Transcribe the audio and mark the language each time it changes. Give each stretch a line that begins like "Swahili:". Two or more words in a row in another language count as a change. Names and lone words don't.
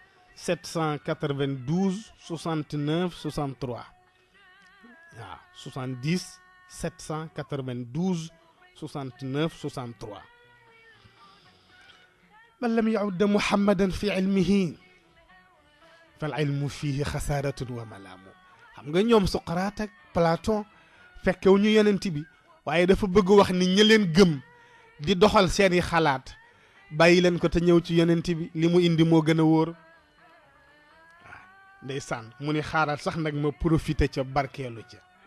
Arabic: 792 69 63 waaw 70 792 69 63 من لم يعد محمدا في علمه فالعلم فيه خسارة وملام
Wolof: xam nga ñoom Socrate ak Platon fekkewu ñu yonent bi waaye dafa bëgg wax ni ñi leen gëm di doxal seeni xalaat bàyyi leen ko te ñëw ci yonent bi li mu indi moo gën a wóor waaw ndeysaan mu ni xaaral sax nag ma profité ca barkeelu ca